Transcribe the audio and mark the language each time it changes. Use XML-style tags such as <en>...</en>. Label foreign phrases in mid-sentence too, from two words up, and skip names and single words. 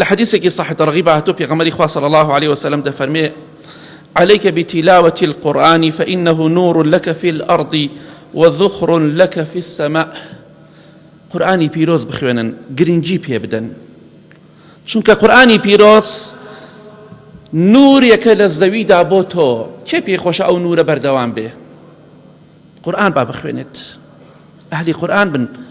<ckb>لە حەدیثێکی صحیح ڕەغیب هاتووە، پێغەمبەری خوا</ckb> <ar>صلی الله عليه وسلم</ar> <ckb>دەفەرمێ:</ckb> <ar>«عليك بتلاوة القرآن فإنه نور لك في الأرض وذخر لك في السماء.»</ar> <ckb>قورئانی پیرۆز بخوێنن، گرنگی پێ بدەن. چونکە قورئانی پیرۆز نورێکە لە زەویدا بۆ تۆ. کێ پێی خۆشە ئەو نورە بەردەوام بێ؟ قورئان با بخوێنێت. ئەهلی قورئان بن.</ckb>